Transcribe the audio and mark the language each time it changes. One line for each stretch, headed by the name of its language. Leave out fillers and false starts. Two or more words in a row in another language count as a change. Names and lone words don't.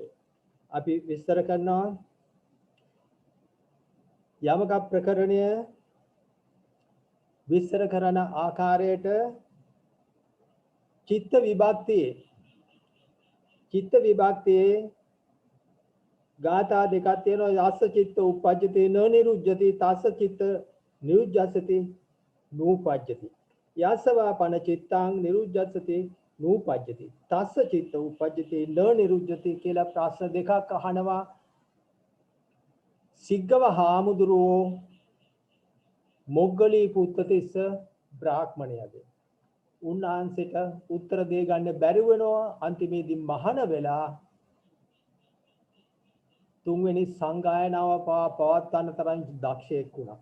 Sinhala: අපි විස්තර කරනවා යමක ප්‍රකරණය විස්තර කරන ආකාරයට චිත්ත විභක්තියේ ගාථා දෙකක් තියෙනවා.
Pali: යස්ස චිත්ත උප්පජ්ජති නොනිරුජ්ජති තස්ස චිත්ත නිරුජ්ජසති නූපජ්ජති. යස්සවා පන චිත්තං නිරුජ්ජසති නූපජ්ජති තස්ස චිත්ත උපජ්ජති නොනිරුජ්ජති
Sinhala: කියලා ප්‍රශ්න දෙකක් අහනවා සිග්ගව හාමුදුරුවෝ මොග්ගලී පුත්තතිස්ස බ්‍රාහ්මණයාගේ. උන්වහන්සේට උත්තර දෙය ගන්න බැරි වෙනවා. අන්තිමේදී මහාන වෙලා තුන්වෙනි සංගායනාව පවත්වන්න තරම් දක්ෂයෙක් වුණා.